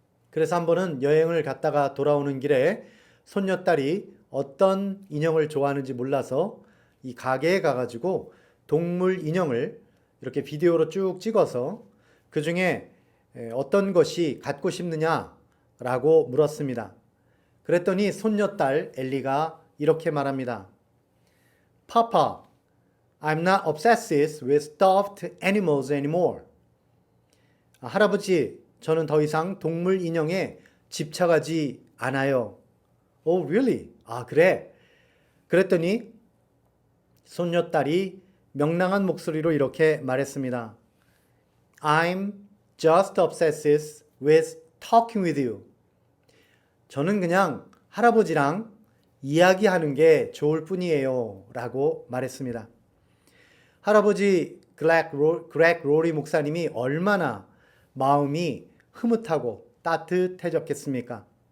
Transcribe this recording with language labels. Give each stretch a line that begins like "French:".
Korean: 그래서 한 번은 여행을 갔다가 돌아오는 길에 손녀딸이 어떤 인형을 좋아하는지 몰라서 이 가게에 가가지고 동물 인형을 이렇게 비디오로 쭉 찍어서 그 중에 어떤 것이 갖고 싶느냐라고 물었습니다. 그랬더니 손녀딸 엘리가 이렇게 말합니다.
English: Papa, I'm not obsessed with stuffed animals anymore.
Korean: 할아버지, 저는 더 이상 동물 인형에 집착하지 않아요.
English: Oh, really?
Korean: 그래. 그랬더니 손녀딸이 명랑한 목소리로 이렇게 말했습니다.
English: I'm just obsessed with talking with you.
Korean: 저는 그냥 할아버지랑 이야기하는 게 좋을 뿐이에요. 라고 말했습니다. 할아버지 그렉 로리 목사님이 얼마나 마음이 흐뭇하고 따뜻해졌겠습니까?